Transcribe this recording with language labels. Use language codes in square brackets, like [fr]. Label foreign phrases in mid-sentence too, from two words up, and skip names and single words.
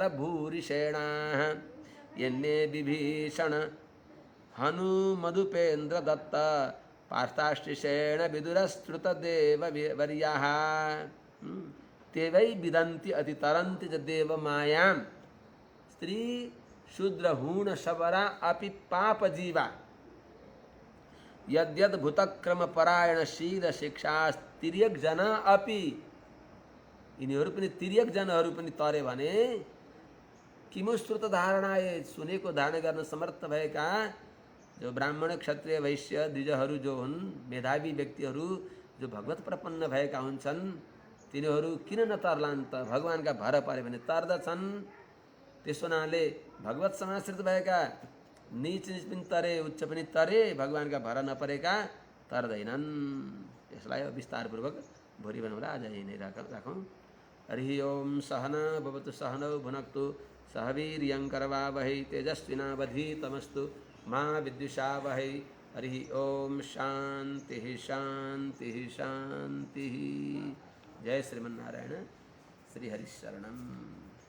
[sa] भूरिषेणाः यन्ने विभीषण हनु मधुपेन्द्र दत्त पार्थाष्टिषेण विदुरस्तृत देव वर्याः ते वै विदन्ति अतितरन्ति च देव मायां स्त्री शूद्र हूण शबरा अपि पाप जीवा यद्यद् भूतक्रम परायण शील शिक्षा तिर्यक जना अपि। [ne] यिनीहरू पनि तिर्यक जनहरू पनि तरे भने [sa] किमु श्रुत धारणाए [ne] सुनेको धारणा गर्न समर्थ भएका जो ब्राह्मण क्षत्रिय वैश्य द्विजहरू जो हुन्, मेधावी व्यक्तिहरू जो भगवत प्रपन्न भएका हुन्छन् तिनीहरू किन नतर्लान् त? भगवानका भर परे भने तर्दछन्। त्यस हुनाले भगवत समाश्रित भएका नीच पनि तरे, उच्च पनि तरे, भगवानका भर नपरेका तर्दैनन्। यसलाई विस्तारपूर्वक भोलि बनाउँदा आज यही नै राखौँ। [sa] हरि ओम सहना भवतु सहनौ भुनक्तु सह वीर्यं करवावहै तेजस्विनावधीतमस्तु मा विद्विषावहै। हरि ओम शांति शांति शांति। जय श्रीमन्नारायण। श्री हरिशरणम्।